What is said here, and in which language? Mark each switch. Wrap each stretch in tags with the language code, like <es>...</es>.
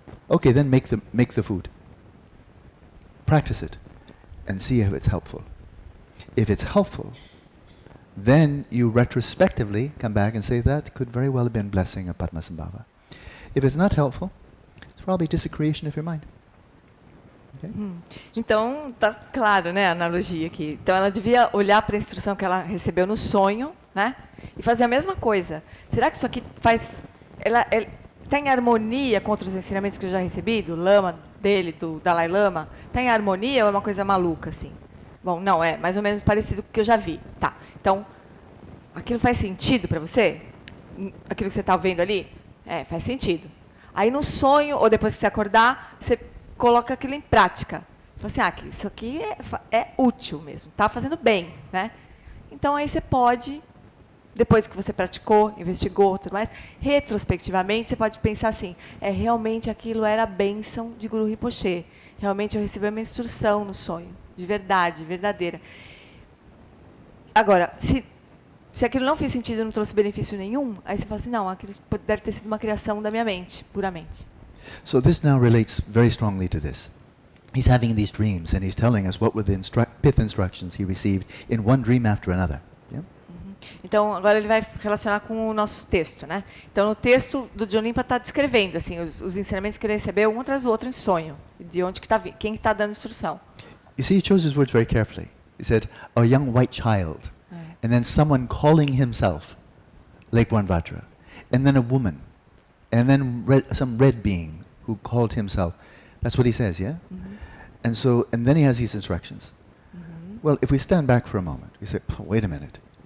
<en>Okay, then make the food. Practice it and see if it's helpful. If it's helpful, then you retrospectively come back and say that could very well have been blessing of Padmasambhava. If it's not helpful, it's probably just a creation of your mind. Okay?</en> <pt>Então, tá claro, né, a analogia aqui. Então, ela devia olhar para a instrução que ela recebeu no sonho, né, e fazer a mesma coisa. Será que isso aqui faz... Ela está em harmonia com outros ensinamentos que eu já recebi, do Lama, dele, do Dalai Lama? Está em harmonia ou é uma coisa maluca, assim? Bom, não, é mais ou menos parecido com o que eu já vi. Tá, então, aquilo faz sentido para você? Aquilo que você está vendo ali? É, faz sentido. Aí no sonho, ou depois que você acordar, você coloca aquilo em prática. Fala assim, isso aqui é útil mesmo, está fazendo bem, né? Então, aí você pode, depois que você praticou, investigou, tudo mais, retrospectivamente, você pode pensar assim, realmente aquilo era a bênção de Guru Rinpoche. Realmente eu recebi uma instrução no sonho, de verdade, verdadeira. Agora, se aquilo não fez sentido, não trouxe benefício nenhum, aí você fala assim, não, aquilo deve ter sido uma criação da minha mente, puramente.</pt> <en>So this now relates very strongly to this. He's having these dreams, and he's telling us what were the pith instructions he received in one dream after another. Yeah?</en> <pt>Então, agora ele vai relacionar com o nosso texto, né? Então, no texto do Dudjom Lingpa está descrevendo assim, os ensinamentos que ele recebeu, um atrás do outro em sonho, de onde que está vindo, quem está dando instrução.</pt> <en>You see, he chose his words very carefully. He said, a young white child, and then someone calling himself Lake Vajra, and then a woman, and then some red being who called himself. That's what he says, yeah? And then he has these instructions. Well, if we stand back for a moment, we say, wait a minute.</en>